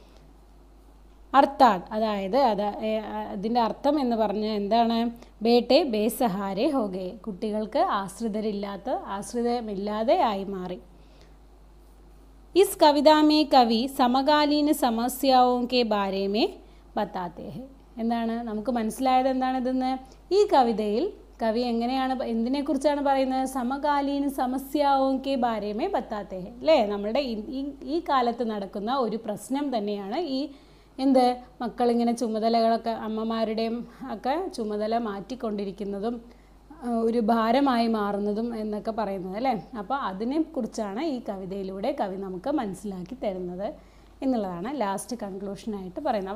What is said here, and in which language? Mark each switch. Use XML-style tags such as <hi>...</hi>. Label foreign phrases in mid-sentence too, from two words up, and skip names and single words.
<ml>അർത്ഥാത് അതായത് അതിൻ്റെ അർത്ഥം എന്ന് പറഞ്ഞാൽ എന്താണ്?</ml> <hi>बेटे बेसहारे हो गए.</hi> <ml>കുട്ടികൾക്ക് ആശ്രിതമില്ലാതെ ആയി മാറി.</ml> <hi>इस कविता में कवि समकालीन समस्याओं के बारे में बताते हैं.</hi> <ml>എന്താണ് നമുക്ക് മനസ്സിലായത്? എന്താണ് ഇതെന്ന്? ഈ കവിതയിൽ കവി എന്തിനെക്കുറിച്ചാണ് പറയുന്നത്?</ml> <hi>समकालीन समस्याओं के बारे में बताते हैं അല്ലേ.</hi> <ml>നമ്മളുടെ ഈ കാലത്ത് നടക്കുന്ന ഒരു പ്രശ്നം തന്നെയാണ് എന്ത് മക്കളിങ്ങനെ ചുമതലകളൊക്കെ അമ്മമാരുടെയും ഒക്കെ ചുമതല മാറ്റിക്കൊണ്ടിരിക്കുന്നതും ഒരു ഭാരമായി മാറുന്നതും എന്നൊക്കെ പറയുന്നത് അല്ലേ. അപ്പോൾ അതിനെക്കുറിച്ചാണ് ഈ കവിതയിലൂടെ കവി നമുക്ക് മനസ്സിലാക്കി തരുന്നത് എന്നുള്ളതാണ് ലാസ്റ്റ് കൺക്ലൂഷനായിട്ട് പറയുന്നത്.</ml>